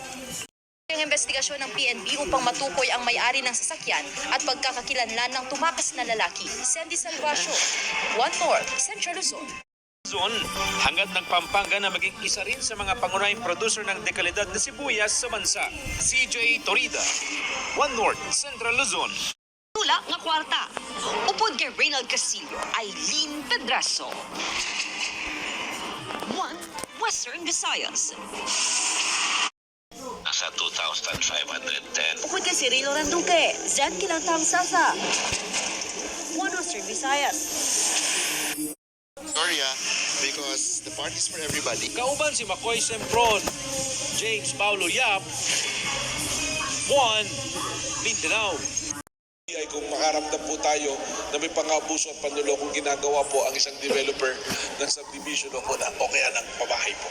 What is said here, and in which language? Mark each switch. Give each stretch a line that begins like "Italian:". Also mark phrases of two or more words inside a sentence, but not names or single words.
Filipino: Ang investigasyon ng PNP upang matukoy ang may-ari ng sasakyan at pagkakakilanlan ng tumakas na lalaki, Sandy Salvacio, 1 North, Central Luzon. Luzon, hangad ng Pampanga na maging isa rin sa mga pangunahing producer ng dekalidad na sibuyas sa bansa. CJ Torida, 1 North, Central Luzon.
Hiligaynon: Tula nga kwarta. Upod kay Reynald Castillo, Aileen Pedraso, 1 Western Visayas.
Filipino: Nasa 2,510. Bukod kay Cirilo Randuque, Zen Kilantang Sasa, 1 Western Visayas. Gloria,
English: because the party is for everybody.
Hiligaynon: Kauban si Makoy Sempron, James Paulo Yap, 1 Mindanao.
Filipino: Ay kung makaramdam po tayo na may pang-abuso at panlulokong ginagawa po ang isang developer ng subdivision o kaya ng pabahay po.